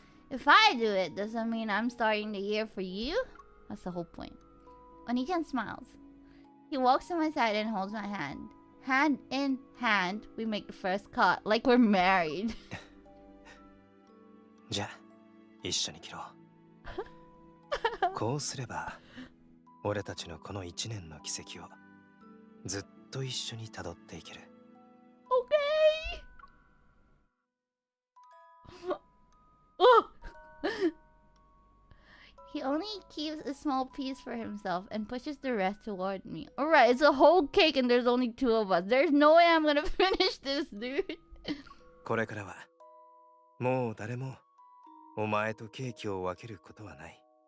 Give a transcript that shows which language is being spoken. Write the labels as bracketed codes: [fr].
[en] If I do it, does that mean I'm starting the year for you? That's the whole point. Oni-chan smiles. He walks to my side and holds my hand. Hand in hand, we make the first cut, like we're married. [ja] じゃあ、一緒に切ろう。こうすれば、俺たちのこの一年の軌跡をずっと一緒に辿っていける。 Oh! [en] He only keeps a small piece for himself and pushes the rest toward me. Alright, it's a whole cake and there's only two of us. There's no way I'm gonna finish this, dude. [ja] これからはもう誰もお前とケーキを分けることはない。